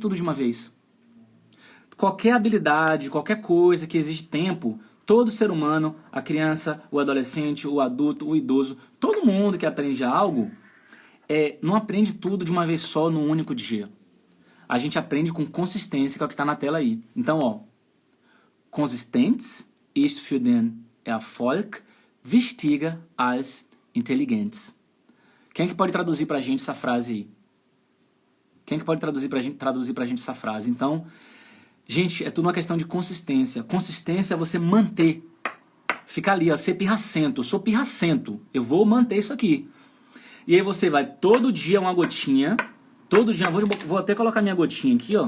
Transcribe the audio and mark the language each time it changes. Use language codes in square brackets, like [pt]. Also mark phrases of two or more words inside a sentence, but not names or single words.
[pt] Ninguém aprende tudo de uma vez. qualquer habilidade, qualquer coisa que exige tempo, todo ser humano, a criança, o adolescente, o adulto, o idoso, todo mundo que aprende algo, não aprende tudo de uma vez só num único dia. A gente aprende com consistência, que é o que está na tela aí. Então, ó, [de] Konsistenz ist für den Erfolg wichtiger als Intelligenz. [pt] Quem é que pode traduzir pra gente essa frase aí? Quem é que pode traduzir pra gente essa frase? Então, gente, é tudo uma questão de consistência. Consistência é você manter. Ficar ali, ó, ser pirracento. Eu sou pirracento. Eu vou manter isso aqui. E aí você vai todo dia uma gotinha. Todo dia, vou até colocar minha gotinha aqui, ó.